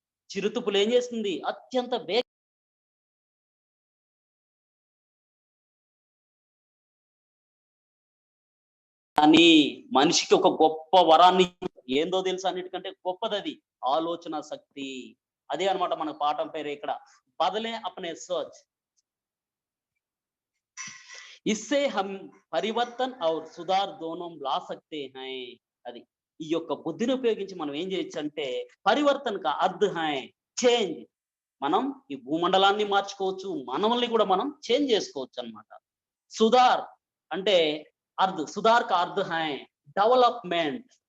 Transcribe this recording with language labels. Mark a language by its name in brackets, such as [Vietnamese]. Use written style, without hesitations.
[Telugu] చిరుతపులు ఏం చేస్తుంది, అత్యంత వేగ అని మనిషికి ఒక గొప్ప వరాన్ని, ఏందో తెలుసు అన్నిటికంటే గొప్పది అది ఆలోచన శక్తి. అదే అన్నమాట మన పాఠం పేరు ఇక్కడ, బదలే అప్నే సోచ్. [Hindi] इससे हम परिवर्तन और सुधार दोनों ला सकते हैं. [Telugu] అది ఈ యొక్క బుద్ధిని ఉపయోగించి మనం ఏం చేయొచ్చు అంటే [Hindi] పరివర్తన కా అర్థ హై [Telugu] చేంజ్. మనం ఈ భూమండలాన్ని మార్చుకోవచ్చు, మనల్ని కూడా మనం చేంజ్ చేసుకోవచ్చు అన్నమాట. సుధార్ అంటే అర్థ్, [Hindi] సుధార్ కా అర్థ హై [Telugu] డెవలప్మెంట్.